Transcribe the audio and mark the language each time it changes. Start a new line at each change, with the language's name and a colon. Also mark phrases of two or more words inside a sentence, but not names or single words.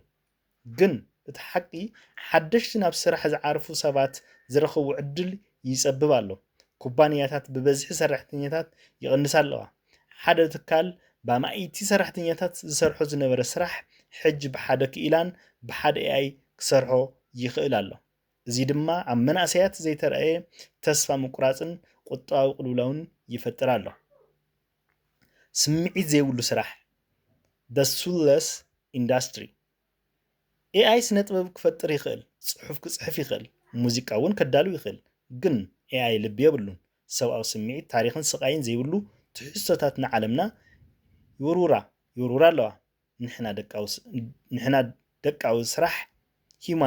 Tigrinya: ግን እቲ ሓቂ ሓደሽቲ ናብ ስራሕ ዝዓርፉ ሰባት ዝረኽቡ ዕድል ይፀብብ ኣሎ ኩባንያታት ብበዝሒ ሰራሕተኛታት ይቕንሳ ኣለዋ ሓደ ትካል ብኣማይቲ ሰራሕተኛታት ዝሰርሖ ዝነበረ ስራሕ ሕጂ ብሓደ ክኢላን ብሓደ ኤአይ ክሰርሖ ይኽእል ኣሎ እዚ ድማ ኣብ መናእሰያት ዘይተረኣየ ተስፋ ምቁራፅን ቁጠባዊ ቅልውላውን ይፈጥር ኣሎ ስምዒት ዘይብሉ ስራሕ
English: the soulless industry
Tigrinya: ኤአይ ስነ ጥበብ ክፈጥር ይኽእል ፅሑፍ ክፅሕፍ ይኽእል ሙዚቃ እውን ከዳሉ ይኽእል ግን ኤአይ ልቢ የብሉን ሰብኣዊ ስምዒት ታሪክን ስቃይን ዘይብሉ ትሕዝቶታት ንዓለምና ይውርውራ ኣለዋ ንሕና ደቃዊ ስራሕ ሂማን